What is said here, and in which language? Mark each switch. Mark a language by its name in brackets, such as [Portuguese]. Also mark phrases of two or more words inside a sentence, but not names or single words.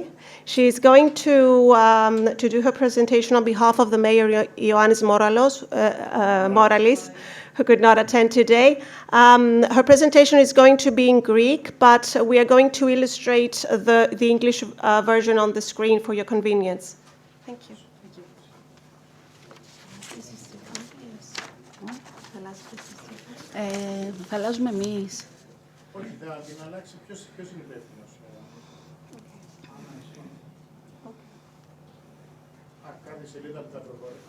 [English] She is going to do her presentation on behalf of the Mayor, Ioannis Moralis, who could not attend today. Her presentation is going to be in Greek, but we are going to illustrate the English version on the screen for your convenience. Thank you. [Greek] Θα αλλάζουμε εμείς. Όχι, θα την αλλάξει. Ποιος είναι υπεύθυνος. Κάθε σελίδα που τα προχωρικά.